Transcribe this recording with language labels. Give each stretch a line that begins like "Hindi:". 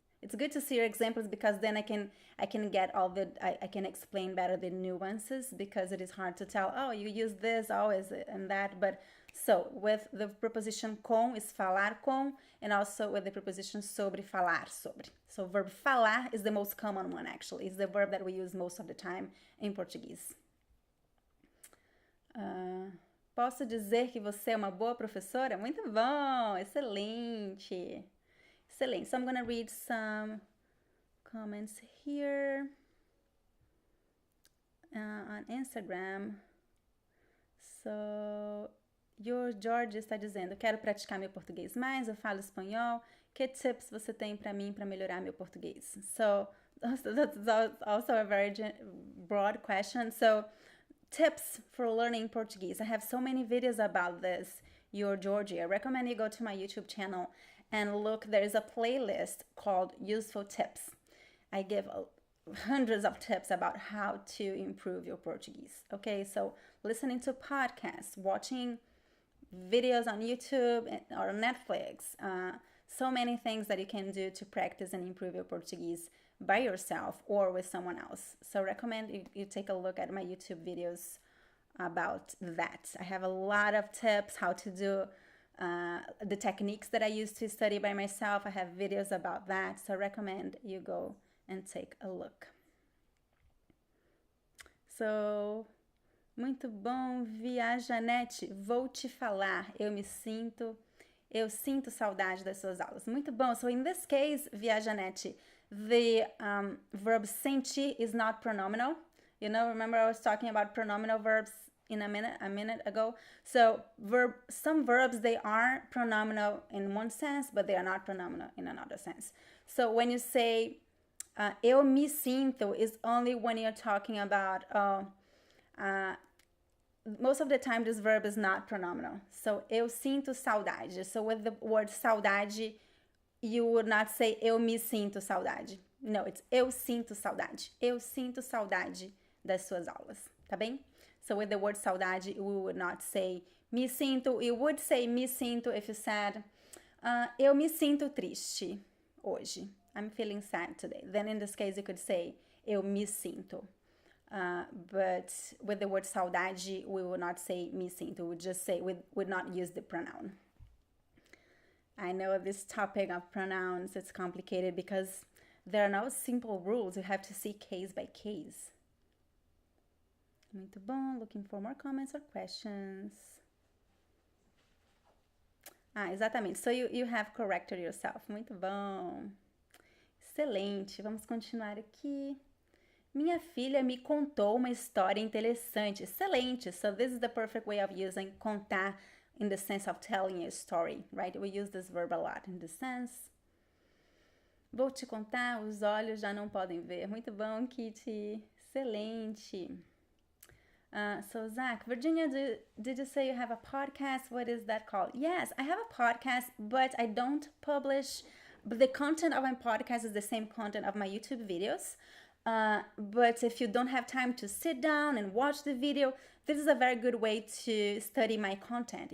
English: it's good to see your examples because then I can get all the I can explain better the nuances, because it is hard to tell, oh, you use this always and that. But so with the preposition com is falar com, and also with the preposition sobre, falar sobre. So verb falar is the most common one, actually. It's the verb that we use most of the time in Portuguese.
Portuguese: Posso dizer que você é uma boa professora? Muito bom, excelente. Excelente.
English: So I'm going to read some comments here on Instagram.
Portuguese: So, George está dizendo, quero praticar meu português mais, eu falo espanhol. Que tips você tem para mim para melhorar meu português?
English: So, that's also a very broad question. So, tips for learning Portuguese. I have so many videos about this, Georgie. I recommend you go to my YouTube channel and look. There is a playlist called Useful Tips. I give hundreds of tips about how to improve your Portuguese. Okay, so listening to podcasts, watching videos on YouTube or Netflix, so many things that you can do to practice and improve your Portuguese by yourself or with someone else. So recommend you take a look at my YouTube videos about that. I have a lot of tips how to do the techniques that I use to study by myself. I have videos about that, so recommend you go and take a look.
Portuguese: So, muito bom, Janete, vou te falar, eu sinto saudade das suas aulas. Muito bom.
English: So in this case, Janete, the verb sentir is not pronominal. You know, remember I was talking about pronominal verbs in a minute ago. So some verbs, they are pronominal in one sense, but they are not pronominal in another sense. So when you say
Portuguese: eu me sinto
English: is only when you're talking about most of the time this verb is not pronominal. So
Portuguese: eu sinto saudade.
English: So with the word saudade, you would not say
Portuguese: eu me sinto saudade.
English: No, it's
Portuguese: eu sinto saudade. Eu sinto saudade das suas aulas, tá bem?
English: So with the word saudade, we would not say
Portuguese: me sinto.
English: You would say me sinto if you said
Portuguese: eu me sinto triste hoje.
English: I'm feeling sad today. Then in this case, you could say
Portuguese: eu me sinto.
English: But with the word saudade, we would not say
Portuguese: me sinto.
English: We would just say, we would not use the pronoun. I know this topic of pronouns, it's complicated because there are no simple rules. You have to see case by case.
Portuguese: Muito bom.
English: Looking for more comments or questions.
Portuguese: Exatamente.
English: So you have corrected yourself.
Portuguese: Muito bom. Excelente. Vamos continuar aqui. Minha filha me contou uma história interessante. Excelente.
English: So this is the perfect way of using contar in the sense of telling a story, right? We use this verb a lot in this sense.
Portuguese: Vou te contar, os olhos já não podem ver. Muito bom, Kitty. Excelente.
English: So Zach, Virginia, did you say you have a podcast? What is that called? Yes, I have a podcast, but I don't publish. But the content of my podcast is the same content of my YouTube videos. But if you don't have time to sit down and watch the video, this is a very good way to study my content.